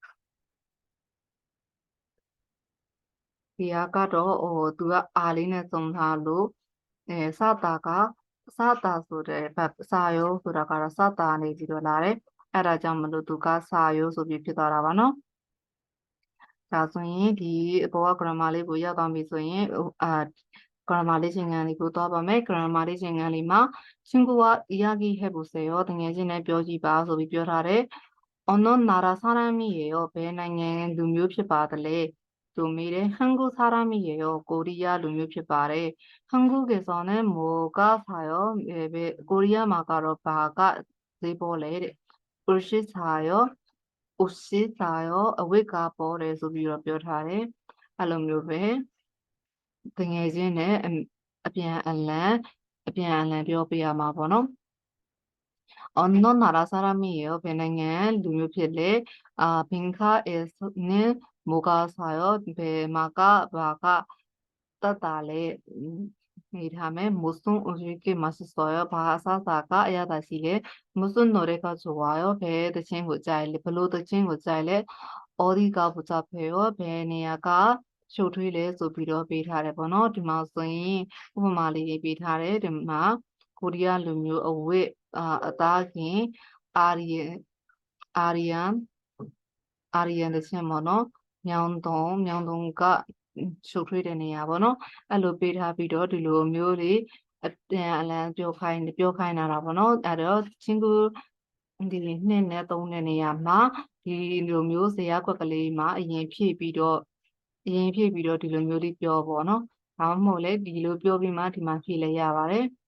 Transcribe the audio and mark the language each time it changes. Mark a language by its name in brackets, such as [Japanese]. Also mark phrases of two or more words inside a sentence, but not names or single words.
[Burmese] ဒီကတော့သူက r လေးနဲ့သုံးထားလို့စတာဆိုတဲ့စာရိုးဆိုတာကတော့စတာနေပြီးတော့လာတယ်အဲ့ဒါကြောင့်မလို့သူကစာရိုးဆိုပြီးဖြစ်သွားတာပါနော်ဒါဆိုရင်ဒီအပေါ်က grammar လေးကိုရောက်သွားပြီ ဆိုရင်grammar လေးချင်းကန်လေးကိုသွားပါမယ် grammar လေးချင်းကန်လေးမှာ [Korean] 친구와 이야기해보세요 [Burmese] တကယ်ချင်းနဲ့ပြောကြည့်ပါဆိုပြီးပြော ထားတယ် [Korean] 어느 나라 사람이에요 [Burmese] ဘယ်နိုင်ငံလူမျိုးဖြစ်ပါသလဲသူမေးတယ် 한국 사람이에요 ကိုရီးယားလူမျိုးဖြစ်ပါတယ် [Korean] 한국에서는 뭐가 사요 [Burmese] ကိုရီးယားမှာကတော့ဘာကဈေးပေါ်လဲတဲ့ [Korean] 옷이 사요 옷이 사요 [Burmese] အဝတ်ကပေါ်တယ်ဆိုပြီးတော့ပြောထားတယ်အဲ့လိုမျိုးပဲတကယ်ချင်းနဲ့အပြန်အလှန်ပြောပြရမှာပေါ့နော် [Korean] 어느 나라 사람이에요? [Burmese] ဘယ်နိုင်ငံလူမျိုးဖြစ်လဲ [Korean] 빈카에서는 뭐가 사요? [Burmese] ဘယ်မှာကဘာကတတ်တာလဲနေထားမယ် [Korean] 무슨 음식이 맛있어요? [Burmese] ဘာအစားအစာကအရသာရှိလဲ [Korean] 무슨 노래가 좋아요? [Burmese] ဘယ်သချင်းကိုကြိုက်လဲဘယ်လိုသချင်းကိုကြိုက်လဲ [Korean] 어디가 복잡해요? [Burmese] ဘယ်နေရာကရှုပ်ထွေးလဲဆိုပြီးတော့ပေးထားတယ်ပေါ့နော်ဒီမှာဆိုရင်ဥပမာလေးတွေပေးထားတယ်ဒီမှာကိုရီး ယားလူမျိုးအဝတ်အသားခင်အာရီယန်သချင်းပေါ့နော်မြောင်တုံကရှုပ်ထွေးတဲ့နေရာပေါ့နော်အဲ့လိုပေးထားပြီးတော့ဒီလိုမျိုးတွေအပြန်အလှန်ပြောခိုင်းတာပေါ့နော်အဲ့တော့친구ဒီ2နဲ့3နဲ့နေရာမှာဒီလိုမျိုးဇယားကွက်ကလေးမှာအရင်ဖြည့်ပြီးတော့ဒီလိုမျိုးလေးပြောပေါ့နော်ဒါမှမဟုတ်လေဒီလိုပြောပြီးမှဒီမှာဖြည့်လဲရပါတယ်